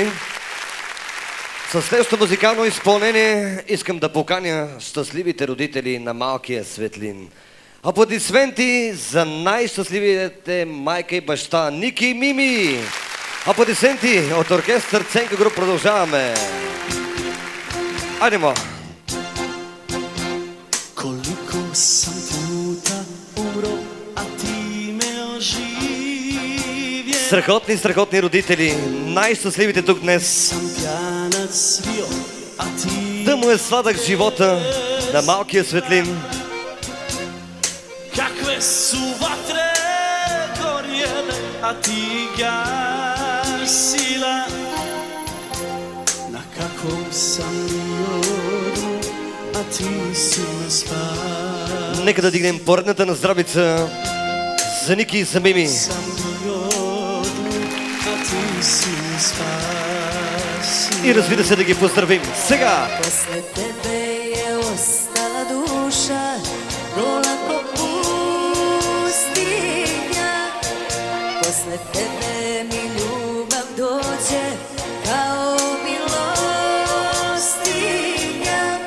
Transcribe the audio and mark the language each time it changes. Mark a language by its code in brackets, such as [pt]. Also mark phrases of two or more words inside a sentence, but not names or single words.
[bg] Със следващото музикално изпълнение искам да поканя щастливите родители на малкия Светлин. Аплодисменти за най-щастливите майка и баща Ники и Мими. Аплодисменти от оркестър Ценка Груп. Продължаваме. Айде, мо! [sr] Koliko sam puta umro, a ti me oživje. [bg] Страхотни родители, най-щастливите тук днес. [sr] Sam pjanac bio, a ti [bg] Да му е сладък живота на малкия Светлин. [sr] kakve su vatre gorjele, a ti gasila. Na kakvom sam jodu, a ti si me spasila. [bg] Нека да дигнем поредната на здравица за Ники и за Мими. [sr] Sam jodu, a ti si me spasila. [bg] И разбира се да ги поздравим сега. [sr] Posle tebe je ostala duša, gola ko pustinja. Posle tebe mi ljubav dođe kao milostinja.